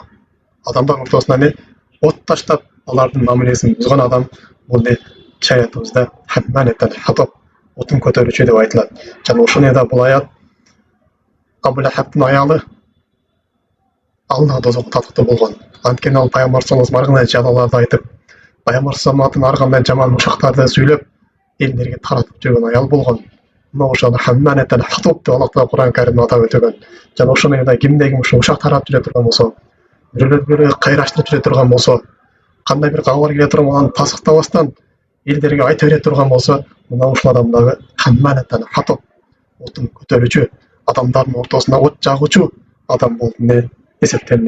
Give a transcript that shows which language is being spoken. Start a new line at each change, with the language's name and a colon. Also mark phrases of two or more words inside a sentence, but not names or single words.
Kyrgyz: Адамдардын ортосуна от таштап, алардын мамилесин бузган адам бул шариятыбызда
Arabic: حمالة الحطب,
Kyrgyz: отун көтөрүүчү деп айтылат. Жана ошону да бул аят Абу Лахабтын аялы алда тозок татыктуу болгон. Анткени ал Пайгамбар
Arabic: صلى الله عليه وسلم
Kyrgyz: жалаларды айтып, Пайгамбар саллаллаху ар кандай жаман ушактарды сүйлөп, элдерге таратып жүргөн аял болгон. Мына ошону
Arabic: حمالة الحطب
Kyrgyz: деп Аллах Таала Кур'ан-ы Каримде атап өтөгөн. Жана ошону да кимде ким ушак таратып жүрө турган болсо, бирөөлөргө кайраштырып жүрө турган болсо, кандай бир кабар келе турган аны тасыктабастан элдерге айта бере турган болсо, мына ушул адамдагы
Arabic: حمالة الحطب,
Kyrgyz: отун көтөрүүчү, адамдардын ортосуна от жагуучу адам болуп эсептелинет.